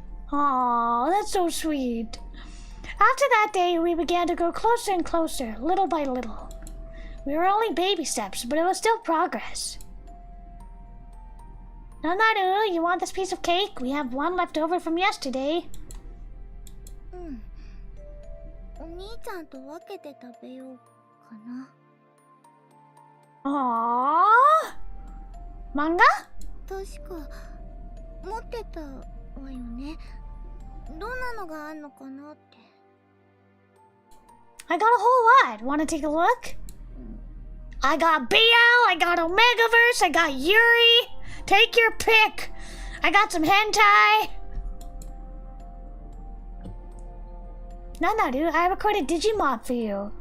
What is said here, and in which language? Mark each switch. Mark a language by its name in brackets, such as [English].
[English] Aww, that's so sweet. After that day, we began to grow closer and closer, little by little. We were only baby steps, but it was still progress. Nanaru, you want this piece of cake? We have one left over from yesterday. [Japanese] お兄ちゃんと分けて食べようかな。 [English] Aww. Manga? [Japanese] 確か持ってたわよね。どんなのがあんのかなって。 [English] I got a whole lot. Wanna take a look? I got BL, I got Omegaverse, I got Yuri. Take your pick. I got some hentai. Nanaru, I recorded Digimon for you.